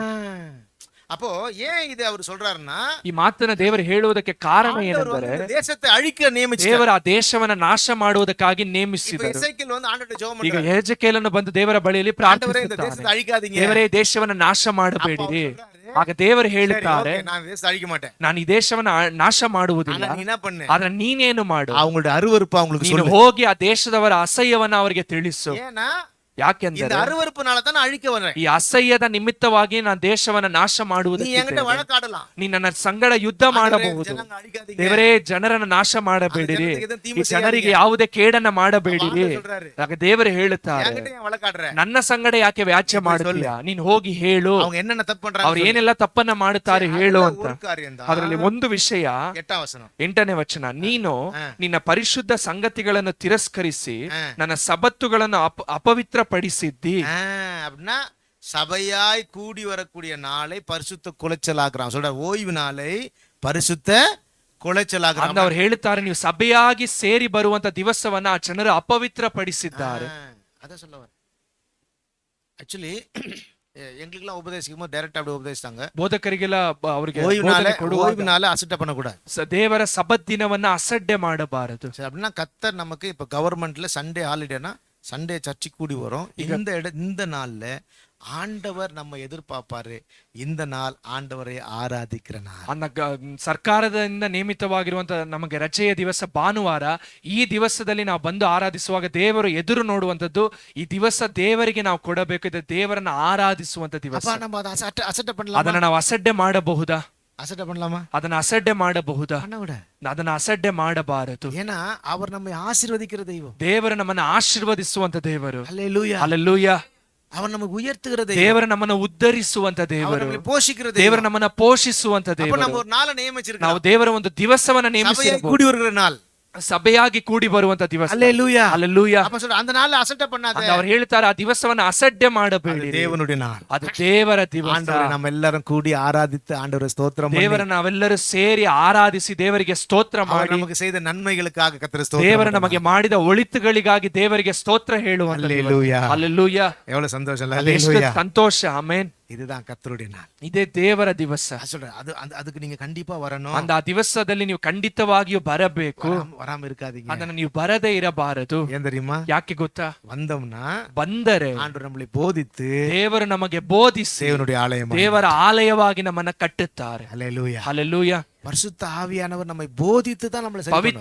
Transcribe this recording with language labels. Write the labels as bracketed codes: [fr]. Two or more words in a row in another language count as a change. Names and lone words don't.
[ta] அப்போ ஏன் இது அவர் சொல்றாருன்னா, [kn] ಈ ಮಾತನ್ನ ದೇವರು ಹೇಳುವುದಕ್ಕೆ ಕಾರಣ ಏನೆಂದರೆ, [ta] தேசத்தை அழிக்க நியமிச்சார். [kn] ದೇವರ ಆ ದೇಶವನ್ನ ನಾಶ ಮಾಡುವುದಕ್ಕಾಗಿ [ta] இப்ப [kn] ನೇಮಿಸಿದರು. [ta] எசேக்கியேல் வந்து ஆண்டவர்ட்ட ஜெபம் [kn] ಈಗ [ta] பண்றாரு, [kn] ಹೆಜ್ಕೇಲನು ಬಂದು ದೇವರ ಬಳಿಯಲ್ಲಿ [ta] ஆண்டவரே இந்த [kn] ಪ್ರಾರ್ಥಿಸುತ್ತಾನೆ, [ta] தேசத்தை அழிக்காதீங்க. [kn] ದೇವರೇ ದೇಶವನ್ನ ನಾಶ ಮಾಡಬೇಡಿರಿ. ಆಗ ದೇವರು ಹೇಳುತ್ತಾರೆ, [ta] ஓகே, நான் தேசத்தை அழிக்க மாட்டேன், [kn] ನಾನು ಈ ದೇಶವನ್ನ ನಾಶ ಮಾಡುವುದಿಲ್ಲ, [ta] ஆனா நீ என்ன பண்ணு, [kn] ಆದ್ರೆ ನೀನೇನು ಮಾಡು, [ta] அவங்களோட அருவருப்பு அவங்களுக்கு [kn] ನೀನು [ta] சொல்லு. [kn] ಹೋಗಿ ಆ ದೇಶದವರ ಅಸಹ್ಯವನ್ನ ಅವರಿಗೆ ತಿಳಿಸು. [ta] ஏன்னா இந்த [kn] ಯಾಕೆಂದರೆ [ta] அருவருப்புனால தான் நான் அழிக்க வரேன். [kn] ಈ ಅಸಹ್ಯದ ನಿಮಿತ್ತವಾಗಿ ನಾನು ದೇಶವನ್ನ ನಾಶ [ta] நீ என்கிட்ட [kn] ಮಾಡುವುದಕ್ಕೆ [ta] வழக்காடலாம், [kn] ನೀ ನನ್ನ ಸಂಗಡ ಯುದ್ಧ ಮಾಡಬಹುದು. [ta] ஜனங்க அழிக்காதீங்க, [kn] ದೇವರೇ ಜನರನ್ನ ನಾಶ ಮಾಡಬೇಡಿರಿ, ಜನತೆಗೆ ಎದುರು ಈ ತೀರ್ಪು ಜನರಿಗೆ [ta] செய்யாதீங்க. [kn] ಯಾವುದೇ ಕೇಡನ್ನ ಮಾಡಬೇಡಿರಿ. [ta] ஆண்டவர் சொல்றாரு, [kn] ಆಗ ದೇವರು ಹೇಳುತ್ತಾರೆ, [ta] என்கிட்ட ஏன் வழக்காடுற? [kn] ನನ್ನ ಸಂಗಡ ಯಾಕೆ ವ್ಯಾಜ್ಯ ಮಾಡುತ್ತೀಯಾ? ನೀನ್ ಹೋಗಿ ಹೇಳು, [ta] அவங்க என்னென்ன தப்பு பண்றாங்க [kn] ಅವ್ರು ಏನೆಲ್ಲ ತಪ್ಪನ್ನ ಮಾಡುತ್ತಾರೆ ಹೇಳು ಅಂತ. [ta] ஒரு காரியம் தான். [kn] ಅದರಲ್ಲಿ ಒಂದು ವಿಷಯ, [ta] 8ாம் வசனம், [kn] 8ನೇ ವಚನ, ನೀನು ನಿನ್ನ ಪರಿಶುದ್ಧ ಸಂಗತಿಗಳನ್ನು ತಿರಸ್ಕರಿಸಿ ನನ್ನ ಸಬ್ಬತ್ತುಗಳನ್ನು ಅಪವಿತ್ರಪಡಿಸಿದ್ದಿ. [ta] அப்படின்னா சபையாய் கூடி வரக்கூடிய நாளை பரிசுத்த குலைச்சலாக்குறான். சொல்ற ஓய்வு நாளை பரிசுத்த குலைச்சலாக்குறான். [kn] ಅಂತ ಅವ್ರು ಹೇಳುತ್ತಾರೆ, ನೀವು ಸಭೆಯಾಗಿ ಸೇರಿ ಬರುವಂತ ದಿವಸವನ್ನ ಆ ಜನರು ಅಪವಿತ್ರಪಡಿಸಿದ್ದಾರೆ. [ta] அதான் சொல்ல வர. ஆக்சுவலி எங்களுக்கெல்லாம் உபதேசிக்கும் போது டைரக்டா அப்படி உபதேசித்தாங்க, [kn] ಬೋಧಕರಿಗೆಲ್ಲ ಅವರಿಗೆ [ta] ஓய்வு நாளை அசட்டை பண்ணக்கூடாது, [kn] ದೇವರ ಸಬ್ಬತ್ ದಿನವನ್ನ ಅಸಡ್ಡೆ ಮಾಡಬಾರದು. [ta] சரி, அப்படின்னா கர்த்தர் நமக்கு இப்ப கவர்மெண்ட்ல [en] Sunday holidayனா [ta] சண்டே சர்ச்சுக்கு கூடி வரும். இந்த நாள்ல ஆண்டவர் நம்ம எதிர்பார்ப்பாரு, இந்த நாள் ஆண்டவரை ஆராதிக்கிற நாள். [kn] ಸರ್ಕಾರದಿಂದ ನೇಮಿತವಾಗಿರುವಂತ ನಮಗೆ ರಜೆಯ ದಿವಸ ಭಾನುವಾರ. ಈ ದಿವಸದಲ್ಲಿ ನಾವು ಬಂದು ಆರಾಧಿಸುವಾಗ ದೇವರು ಎದುರು ನೋಡುವಂತದ್ದು, ಈ ದಿವಸ ದೇವರಿಗೆ ನಾವು ಕೊಡಬೇಕು, ಇದು ದೇವರನ್ನ ಆರಾಧಿಸುವಂತ ದಿವಸ. [ta] நம்ம அதை அசட்டை பண்ணலாம், [kn] ಅದನ್ನ ನಾವು ಅಸಡ್ಡೆ ಮಾಡಬಹುದಾ? [ta] அசட்டை பண்ணலாமா? [kn] ಅದನ್ನ ಅಸಡ್ಡೆ ಮಾಡಬಹುದಾ? [ta] பண்ண [kn] ಅದನ್ನ ಅಸಡ್ಡೆ ಮಾಡಬಾರದು. [ta] ஏன்னா அவர் நம்மை ஆசீர்வதிக்கிற தெய்வம். [kn] ದೇವರು ನಮ್ಮನ್ನ ಆಶೀರ್ವದಿಸುವಂತ ದೇವರು. [ta] ஹல்லேலூயா, [kn] ಹಲ್ಲೆಲೂಯಾ. [ta] அவர் நமக்கு உயர்த்துகிற தெய்வம். [kn] ದೇವರು ನಮ್ಮನ್ನ ಉದ್ಧರಿಸುವಂತ ದೇವರು, [ta] நம்மை போஷிக்கிற [kn] ದೇವರು [ta] தெய்வம். [kn] ನಮ್ಮನ್ನ ಪೋಷಿಸುವಂತ [ta] அப்ப [kn] ದೇವರು. [ta] நம்ம ஒரு நாளை நியமிச்சிருக்கோம், [kn] ನಾವು ದೇವರ ಒಂದು ದಿವಸವನ್ನ [ta] சபையை [kn] ನೇಮಿಸಿರಬಹುದು, [ta] கூடி வருகிற நாள். [kn] ಸಭೆಯಾಗಿ ಕೂಡಿ ಬರುವಂತ ದಿವಸ. [ta] ஹல்லேலூயா, [kn] ಹಲ್ಲೆಲೂಯಾ. [ta] அப்ப சொல்ற அந்த நாள்ல அசட்டை பண்ணாத, [kn] ಅಂತ ಅವ್ರು ಹೇಳ್ತಾರೆ, ಆ ದಿವಸವನ್ನ ಅಸಡ್ಡೆ ಮಾಡಬೇಡಿ, [ta] தேவனுடைய நாள், [kn] ಅದು ದೇವರ ದಿವಸ. [ta] ஆண்டவரை நம்ம எல்லாரும் கூடி ஆராதித்து ஆண்டவரை ஸ்தோத்திரம் பண்ணி, [kn] ದೇವರ ನಾವೆಲ್ಲರೂ ಸೇರಿ ಆರಾಧಿಸಿ ದೇವರಿಗೆ ಸ್ತೋತ್ರ [ta] அவர் [kn] ಮಾಡಿ, [ta] நமக்கு செய்த ನನ್மைகளுக்காக கர்த்தரை ஸ்தோத்திரம் [kn] ದೇವರ [ta] பண்ணுவோம். [kn] ನಮಗೆ ಮಾಡಿದ ಒಳಿತುಗಳಿಗಾಗಿ ದೇವರಿಗೆ ಸ್ತೋತ್ರ ಹೇಳುವಂತ ದಿವಸ. [ta] ஹல்லேலூயா, [kn] ಹಲ್ಲೆಲೂಯಾ. [ta] எவ்வளவு சந்தோஷம் இல்ல? [kn] ಎಷ್ಟು [ta] ஹல்லேலூயா, [kn] ಸಂತೋಷ. ಆಮೆನ್. [ta] இதுதான் கர்த்தருடைய நாள். [kn] ಇದೇ ದೇವರ ದಿವಸ. [ta] சொல்றேன், அதுக்கு நீங்க கண்டிப்பா வரணும், [kn] ಅಂದ ಆ ದಿವಸದಲ್ಲಿ ನೀವು ಖಂಡಿತವಾಗಿಯೂ ಬರಬೇಕು, [ta] வராம இருக்காதீங்க. [kn] ಅದನ್ನ ನೀವು ಬರದೇ ಇರಬಾರದು. [ta] ஏன் தெரியுமா? [kn] ಯಾಕೆ ಗೊತ್ತಾ? [ta] வந்தோம்னா [kn] ಬಂದರೆ [ta] ஆண்டவர் நம்மளை போதித்து [kn] ದೇವರು ನಮಗೆ ಬೋಧಿಸಿ [ta] தேவனுடைய ஆலயம். [kn] ದೇವರ ಆಲಯವಾಗಿ ನಮ್ಮನ್ನ ಕಟ್ಟುತ್ತಾರೆ. [ta] ஹல்லேலூயா, [kn] ಹಲ್ಲೆಲೂಯಾ. [ta] பரிசுத்த ஆவியானவர் நம்மை போதித்து தான் நம்மளை சரி பண்ணுவார்.